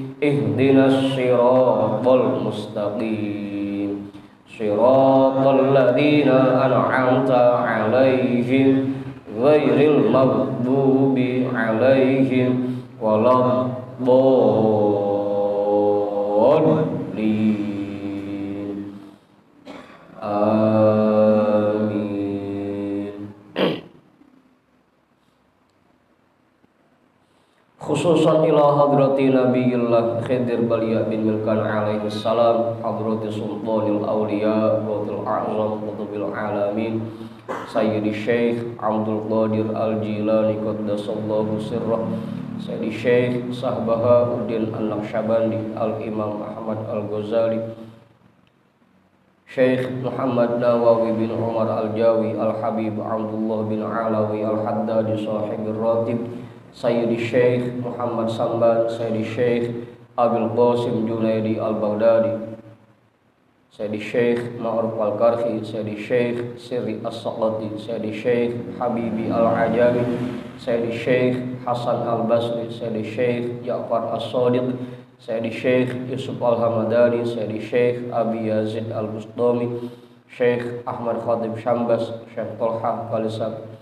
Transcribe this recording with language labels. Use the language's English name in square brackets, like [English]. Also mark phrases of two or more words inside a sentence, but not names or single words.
[Arabic] اهدنا الصراط المستقيم صراط الذين أنعمت عليهم غير المغضوب عليهم ولا الضالين. خصوصا إلى حضرة نبي الله خضر بليا بن ملكان عليه السلام، حضرة سلطان الأولياء والعظام قطب العالمين سيدي الشيخ عبد القادر الجيلاني قدس الله سره، سيدي الشيخ شاه بهاء الدين النقشبندي، الإمام أحمد الغزالي, Syekh Muhammad Nawawi bin Umar Al-Jawi, Al-Habib Abdullah bin Alawi Al-Haddadi Sahibir Ratib, Sayyidi Syekh Muhammad Samban, Sayyidi Syekh Abil Qasim Junaidi Al-Baghdadi, Sayyidi Syekh Ma'ruf Al-Karhi, Sayyidi Syekh Sirri As-Saqati, Sayyidi Syekh Habibi Al-Ajami, Sayyidi Syekh Hasan Al-Basri, Sayyidi Syekh Ja'far As-Sadiq, Sayyidi Syekh Yusuf Al-Hamadani, Sayyidi Syekh Abi Yazid Al-Bustami, Syekh Ahmad Khatib Syambas, Syekh Tolha Kalisab,